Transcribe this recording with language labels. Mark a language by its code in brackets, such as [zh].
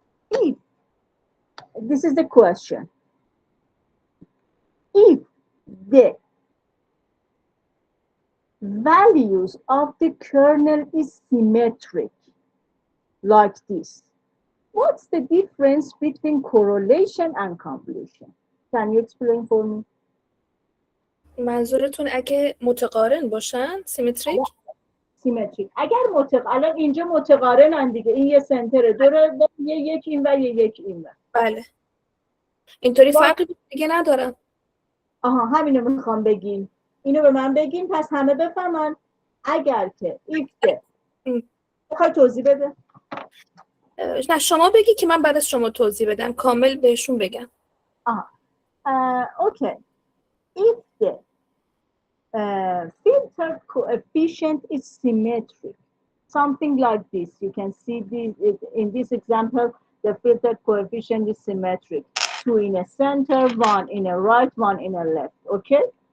[en] If this is the question, if the values of the kernel is symmetric like this, what's the difference between correlation and convolution? Can you explain for me? [fa] منظورتون اگه متقارن باشن سیمتریک؟ سیمتریک. اگر الان اینجا متقارنن دیگه، این یه سنتره، دوره یک این و یک این و. بله. اینطوری فرقی دیگه ندارم. آها، همینو میخوام بگیم. اینو به من بگین پس همه بفهمن. اگر که ایفته بخوای توضیح بده. نه شما بگی که من بعد از شما توضیح بدم، کامل بهشون بگم. [en] Okay. If the filtered coefficient is symmetric, something like this, you can see this in this example, the filtered coefficient is symmetric. 2 in a center, 1 in a right, 1 in a left. Okay?